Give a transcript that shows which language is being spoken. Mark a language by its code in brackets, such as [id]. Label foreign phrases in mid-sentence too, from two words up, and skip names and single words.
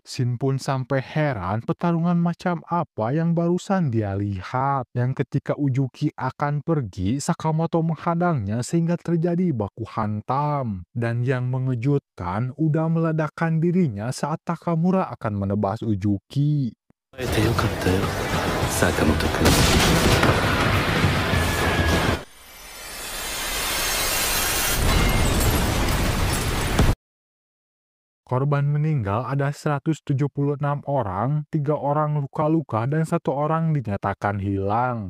[id] Shin pun sampai heran pertarungan macam apa yang barusan dia lihat. Yang ketika Uzuki akan pergi, Sakamoto menghadangnya sehingga terjadi baku hantam. Dan yang mengejutkan, udah meledakkan dirinya saat Takamura akan menebas Uzuki. [ja] 会えてよかったよ、坂本君。 [id] Korban meninggal ada 176 orang, 3 orang luka-luka, dan 1 orang dinyatakan hilang.